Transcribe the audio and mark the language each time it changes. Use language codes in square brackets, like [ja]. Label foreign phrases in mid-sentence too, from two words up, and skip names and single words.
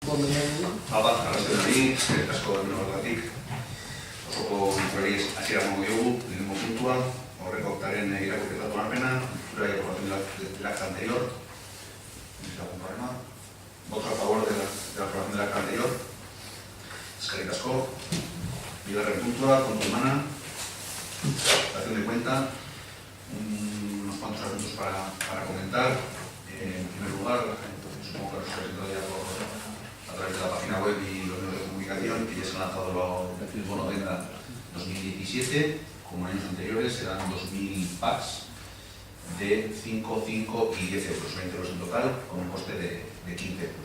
[eu] arrazionari, asko denboragatik. Osoko bilkurari hasiera emango diogu, lehenengo puntua, aurreko aktaren irakurketa onarpena, zure [es] aprobación del acta anterior. ¿No hay algún problema? ¿Votos a favor de la aprobación del acta anterior? [eu] Eskerrik asko. Bigarren puntua, kontu emana, [es] dación de cuenta, unos cuantos asuntos para comentar. En primer lugar, supongo que los he presentado ya a través de la página web y los medios de comunicación, que ya se ha lanzado el bono venda 2017, como en años anteriores, serán 2.000 packs de 5, 5 y 10 euros, 20 euros en total, con un coste de 15 euros.